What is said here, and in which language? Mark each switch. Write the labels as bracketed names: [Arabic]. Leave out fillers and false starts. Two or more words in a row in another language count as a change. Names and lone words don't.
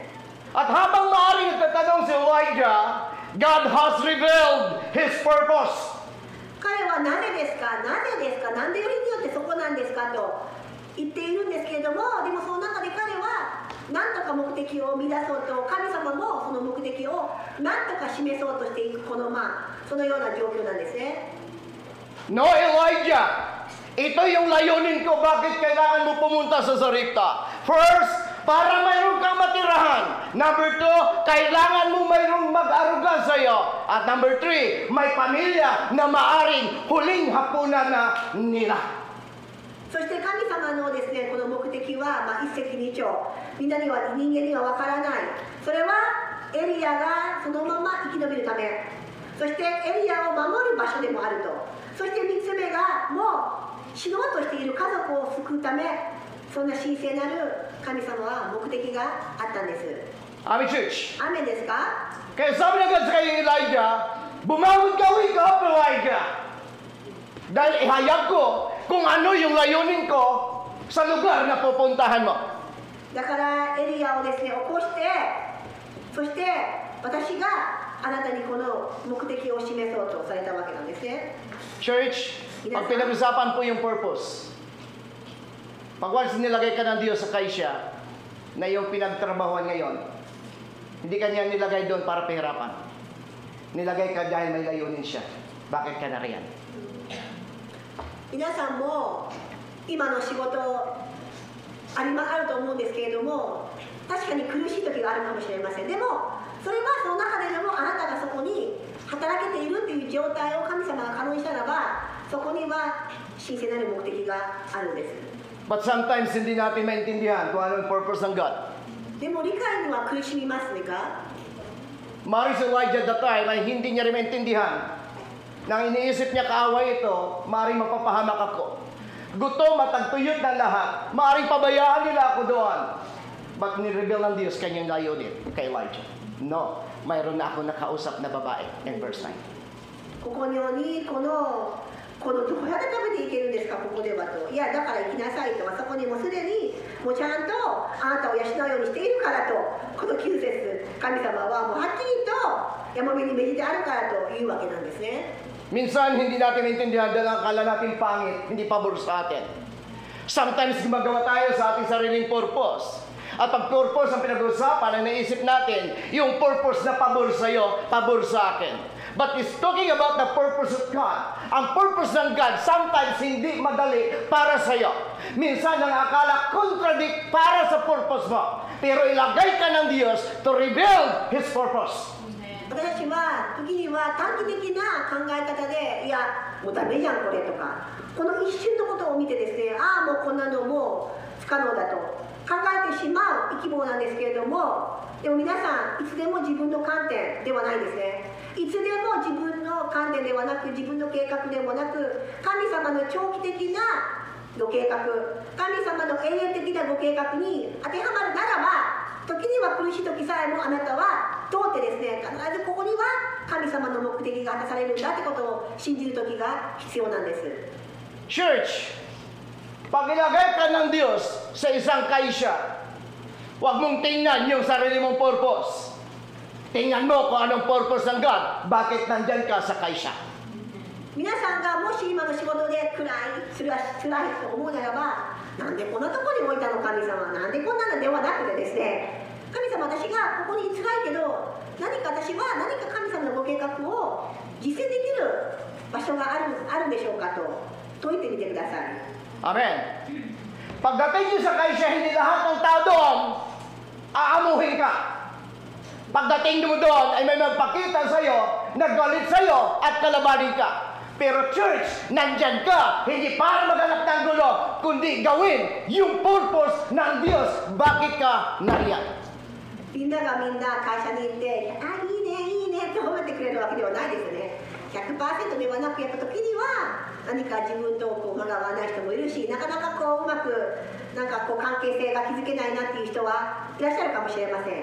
[Filipino] At habang maaaring nagtatanong si Elijah, [English] God has revealed His purpose. [Japanese] 彼はなぜですか、なぜですか、なんでよりによってそこなんですかと言っているんですけれども、でもその中で彼は何とか目的を生み出そうと、神様もその目的を何とか示そうとしていくこのそのような状況なんですね。 [English] No, Elijah. [Filipino] Ito yung layunin ko bakit kailangan mo pumunta sa Saripta. First, para mayroon kang matirahan. Number 2, kailangan mo mayroong mag-aruga sa iyo. At number 3, may pamilya na maaring huling hapunan na nila. [Japanese] そして神様のですね、この目的は、一石二鳥、みんなには人間にはわからない。それはエリアがそのまま生き延びるため、そしてエリアを守る場所でもあると。そして3つ目がもう死のうとしている家族を救うため、そんな神聖なる神様は目的があったんです。 [English] Amen, church. [Japanese] アーメンですか？ [Filipino] Kaya sabi na God sa kay Elijah, bumangon ka, [English] wake up, [Filipino] Elijah. Dahil ihayag ko kung ano yung layunin ko sa lugar na pupuntahan mo. [Japanese] だからエリアをですね、起こして、そして私があなたにこの目的を示そうとされたわけなんですね。 [Filipino] Church, pag pinag-usapan po yung purpose, pag once nilagay ka ng Diyos sa kaisya na yung pinagtrabahuan ngayon, hindi ka niya nilagay doon para pahirapan. Nilagay ka dahil may layunin siya. Bakit ka na riyan? [Japanese] 皆さんも今の仕事あると思うんですけれども、確かに苦しい時があるかもしれません。でもそれはその中でもあなたがそこに働けているっていう状態を神様が可能にしたらば、そこには神聖なる目的があるんです。 [English] But sometimes [Filipino] hindi natin maintindihan kung ano yung purpose ng God. [Japanese] でも理解には苦しみますねか？ [Filipino] Maring si Elijah [English] that time [Filipino] ay hindi niya rin maintindihan. Nang iniisip niya kaaway ito, maring mapapahamak ako. Gutom at tagtuyot ng lahat, maring pabayaan nila ako doon. But nireveal ng Diyos kanyang layunin kay Elijah. No, mayroon na ako nakausap na babae [English] in verse 9. [Japanese] ここにこのどうやって食べていけるんですか、ここではと。いや、だから行きなさいと。あそこにもうすでにもうちゃんとあなたを養うようにしているからと。この9節、神様はもうはっきりと山辺に命じてあるからというわけなんですね。 [Filipino] Minsan, hindi natin maintindihan dahil ang akala natin pangit, hindi pabor sa atin. Sometimes, gumagawa tayo sa ating sariling purpose. At pag purpose ang pinag-usapan, ang naisip natin, yung purpose na pabor sa iyo, pabor sa akin. [English] But it's talking about the purpose of God. [Filipino] Ang purpose ng God, sometimes hindi madali para sa iyo. Minsan, ang akala contradict para sa purpose mo. Pero ilagay ka ng Diyos [English] to reveal His purpose. [Japanese] 私たちは時には短期的な考え方で、いやもうダメじゃんこれとか、この一瞬のことを見てですね、ああもうこんなのもう不可能だと考えてしまう生き物なんですけれども、でも皆さんいつでも自分の観点ではないですね。いつでも自分の観点ではなく、自分の計画でもなく、神様の長期的なご計画、神様の永遠的なご計画に当てはまるならば、時には苦しい時さえもあなたは通ってですね、必ずここには神様の目的が果たされるんだってことを信じる時が必要なんです。 [Filipino] Church, pag ilagay ka ng Diyos sa isang kaisya, huwag mong tingnan yung sarili mong purpose. Tingnan mo kung anong purpose ng God. Bakit nandyan ka sa kaisya? [Japanese] 皆さんがもし今の仕事で辛いと思うならば、なんでこんなところに置いたの神様、なんでこんなのではなくてですね、神様、私がここに辛いけど、何か神様のご計画を実践できる場所があるんでしょうかと問いてみてください。 [English] Amen. [Filipino] Pagdating nyo sa kaisya, hindi lahat ng tao doon aamuhin ka. Pagdating mo doon ay may magpakita sa'yo, naggalit sa'yo at kalabanin ka. Pero church, nandyan ka, hindi para maghanap ng gulo, kundi gawin yung purpose ng Diyos. Bakit ka nariyan? [Japanese] みんながみんな会社に行って「あ、いいねいいね」って褒めてくれるわけではないですね。 100% ではなく、やっぱ時には何か自分と間が合わない人もいるし、なかなかうまく関係性が築けないなっていう人はいらっしゃるかもしれません。